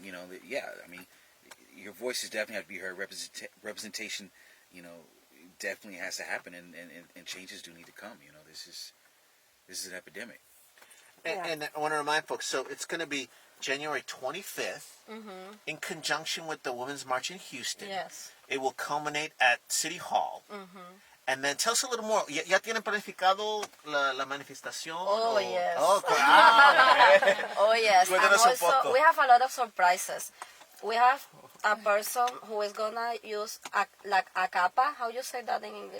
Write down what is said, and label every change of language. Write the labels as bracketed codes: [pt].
[en] I mean, your voices definitely have to be heard. Representation, definitely has to happen, and changes do need to come. This is an epidemic. And I want to remind folks, so it's going to be January 25th in conjunction with the Women's March in Houston. Yes. It will culminate at City Hall. And then tell us a little more. [es] ¿Ya tienen planificado la manifestación? [en] Oh, yes. Oh, okay. Oh, yes. And [es] Cuéntanos un [en] also, [es] poco. [en] we have a lot of surprises. We have a person who is going to use a capa. How you say that in English?